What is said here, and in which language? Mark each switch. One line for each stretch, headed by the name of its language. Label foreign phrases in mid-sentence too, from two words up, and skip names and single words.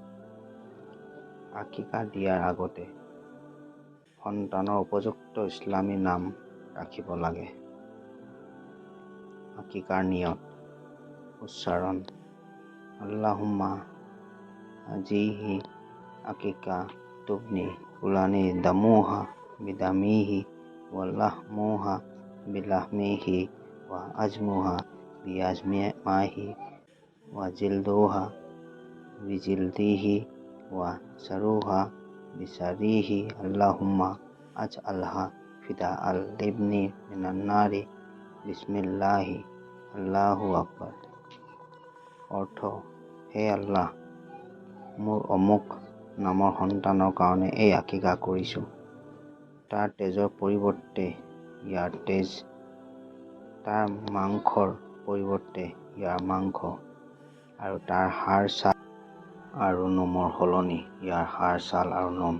Assamese: আকিকা দিয়াৰ আগতে সন্তানৰ উপযুক্ত ইছলামী নাম ৰাখিব লাগে। আকিকাৰ নিয়ত উচ্চাৰণ:
Arabic: اللهم هذه عقيقة ابني فلان دمها بدمه ولحمها بلحمه وعظمها بعظمه وجلدها بجلده وشعرها بشعره اللهم اجعلها فداء لابني من النار بسم الله الله أكبر.
Assamese: অৰ্থ: হে আল্লাহ, মোৰ অমুক নামৰ সন্তানৰ কাৰণে এই আকিকা কৰিছোঁ। তাৰ তেজৰ পৰিৱৰ্তে ইয়াৰ তেজ, তাৰ মাংসৰ পৰিৱৰ্তে ইয়াৰ মাংস আৰু তাৰ হাড় ছাল আৰু নোমৰ সলনি ইয়াৰ হাড় ছাল আৰু নোম।